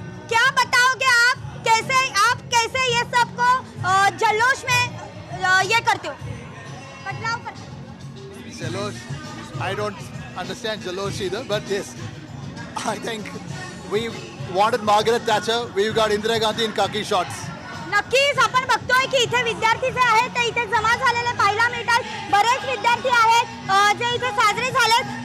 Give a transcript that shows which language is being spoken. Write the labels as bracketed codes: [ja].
[hi] क्या बताओगे आप कैसे ये सबको जल्लोष में ये करते हो, बदलाव करते हो? [en] Jalosh, I don't understand Jalosh either, but yes, I think we wanted Margaret Thatcher. We've got Indira Gandhi in khaki shorts. [mr] नक्कीच आपण बघतोय की इथे विद्यार्थी जे आहेत ते इथे जमा झालेले पाहायला मिळतात. बरेच विद्यार्थी आहेत जे इथे साजरे झालेत.